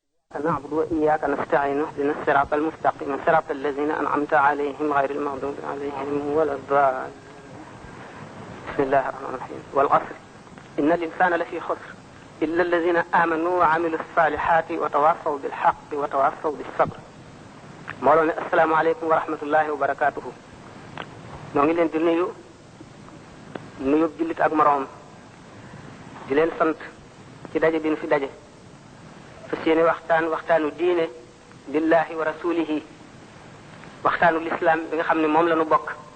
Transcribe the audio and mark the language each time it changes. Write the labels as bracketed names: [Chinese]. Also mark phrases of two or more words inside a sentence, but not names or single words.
[Arabic] نعبد وإياك نستعين اهدنا الصراط المستقيم صراط الذين أنعمت عليهم غير المغضوب عليهم ولا الضالين. بسم الله الرحمن الرحيم. والعصر إن الإنسان لفي خسر إلا الذين آمنوا وعملوا الصالحات وتواصوا بالحق وتواصوا بالصبر. مولانا السلام عليكم ورحمة الله وبركاته. [Wolof] ñoo ngi leen di nuyu jullit ak moroom di leen sant ci daje bi ñu fi daje fa seeni waxtaanu diine [Arabic] لله ورسوله [Wolof] waxtaanu lislaam bi nga xam ne moom la ñu bokk